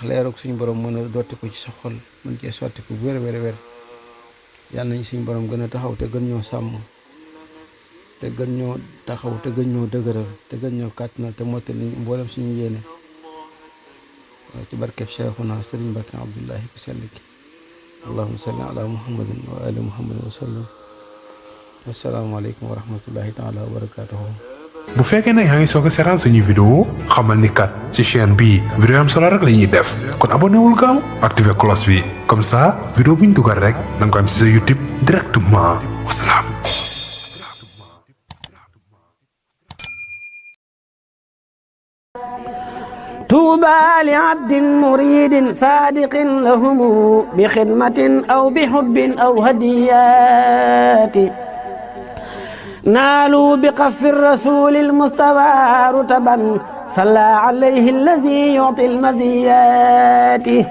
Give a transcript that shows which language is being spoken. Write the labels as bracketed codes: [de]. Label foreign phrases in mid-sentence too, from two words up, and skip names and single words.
[wo] leerug suñu borom mën a dotti ko ci sa xol mën cee sotti ko bu wér a wér a wér yàlla nañ suñu borom gën a taxaw te gën ñoo sàmm te gën ñoo taxaw te gën ñoo dëgëral te gën ñoo kàttanal te mottali mboolem suñu yéene ci barkeb Cheikhuna Sëriñ Mbàkke Abdullahi ku sell ki [ar] اللهم صل على محمد وآل محمد وسلم السلام عليكم ورحمة الله تعالى وبركاته [wo] bu fekkee ne yaa ngi soog a seetaan suñuy vidéo xamal ni kat ci chaîne bii vidéo am solo rek la ñuy def kon abonné wul gaaw activé cloche bi [fr] comme ça [wo] vidéo bu ñu dugal rek da nga ko am ci sa YouTube directement wasalaam. [ar] طوبى لعبد مريد صادق لهم بخدمة أو بحب أو هديات نالوا بقف الرسول المصطفى رتبا صلى عليه الذي يعطي المزيات